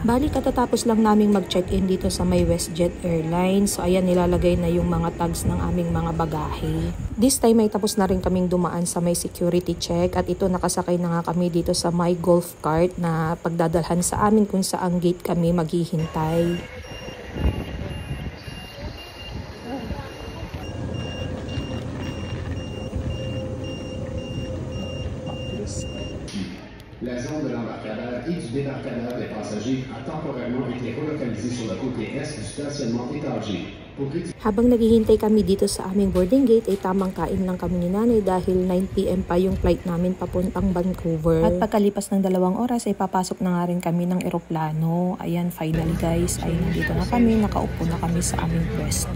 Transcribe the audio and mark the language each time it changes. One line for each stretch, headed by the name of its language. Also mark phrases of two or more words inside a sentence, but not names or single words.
Filipino: Bali katatapos lang naming mag-check-in dito sa may WestJet Airlines. So ayan, nilalagay na yung mga tags ng aming mga bagahe.
English: This time
Filipino: ay tapos na rin kaming dumaan sa may
English: security check
Filipino: at ito nakasakay na nga kami dito sa may
English: golf cart
Filipino: na pagdadalhan sa amin kung saang gate kami maghihintay.
French: La zone de l'embarcadère et du débarcadère des passagers a temporairement été relocalisée sur le côté est du stationnement étagé.
Filipino: Habang naghihintay kami dito sa aming
English: boarding gate
Filipino: ay tamang kain lang kami ni nanay dahil 9 PM pa yung flight namin papuntang Vancouver. At pagkalipas ng 2 oras ay papasok na nga rin kami ng eroplano. Ayan,
English: finally guys
Filipino: ay nandito na kami, nakaupo na kami sa aming pwesto.